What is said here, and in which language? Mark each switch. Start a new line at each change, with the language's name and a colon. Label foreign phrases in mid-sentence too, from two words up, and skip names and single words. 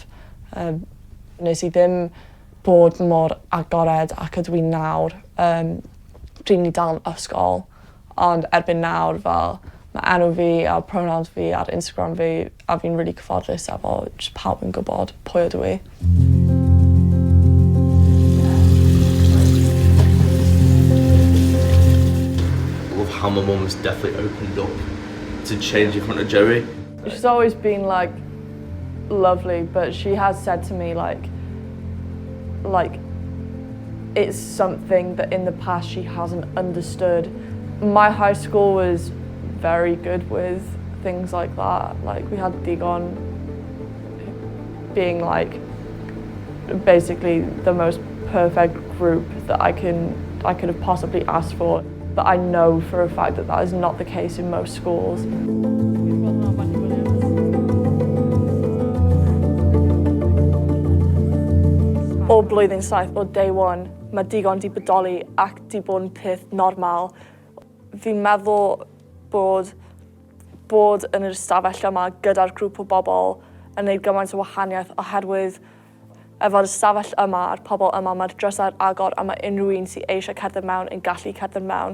Welsh: Nes I ddim bod mor agored ac ydw I nawr. Pryd ni dal yn ysgol, ond erbyn nawr fel mae enw fi a pronouns fi ar Instagram fi a fi'n really cyfforddus efo just pawb yn gwybod pwy ydw I.
English: How my mum's definitely opened up to change in front of Joey. She's always been like lovely, but she has said to me like it's something that in the past she hasn't understood. My high school was very good with things like that. Like we had Digon being like basically the most perfect group that I could have possibly asked for. but I know for a fact that that is not the case in most schools.
Welsh: O blwyddyn saith, o
English: day one,
Welsh: mae digon di bodoli ac di bod yn peth normal. Fi'n meddwl bod yn yr ystafell yma gyda'r grŵp o bobl yn gwneud gymaint o wahaniaeth oherwydd efo'r ystafell yma a'r pobl yma, mae'r drysau'r agor a mae unrhyw un sy'n eisiau cerdded mewn yn gallu cerdded mewn.